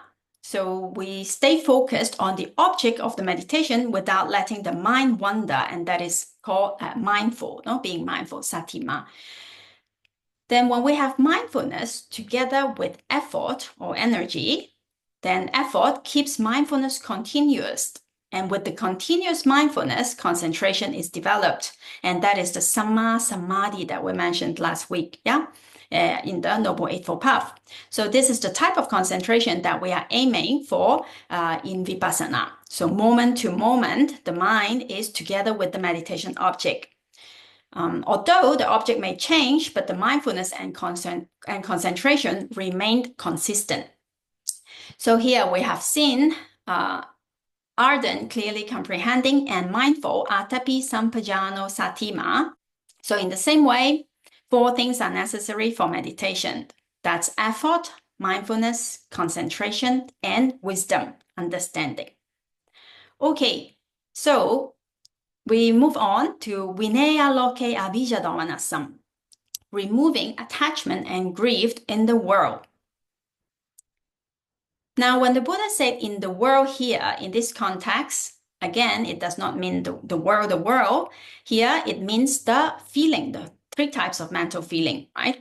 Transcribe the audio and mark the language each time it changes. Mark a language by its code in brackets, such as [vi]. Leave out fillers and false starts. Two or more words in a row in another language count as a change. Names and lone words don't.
[en] So we stay focused on the object of the meditation without letting the mind wander, and that is called mindful, no? Being mindful, satima. Then when we have mindfulness together with effort or energy, then effort keeps mindfulness continuous. And with the continuous mindfulness, concentration is developed. And that is the [pi] samma samadhi [en] that we mentioned last week, in the Noble Eightfold Path. So this is the type of concentration that we are aiming for in vipassana. So moment to moment, the mind is together with the meditation object. Although the object may change, but the mindfulness and concentration remained consistent. So here we have seen ardent, clearly comprehending, and mindful, [pi] atapi sampajano satima. [en] So in the same way, 4 things are necessary for meditation. That's effort, mindfulness, concentration, and wisdom, understanding. Okay, so we move on to [pi] vinaya loke avijja domanasam, [en] removing attachment and grief in the world. Now, when the Buddha said in the world here, in this context, again, it does not mean the world. Here, it means the feeling, the 3 types of mental feeling, right?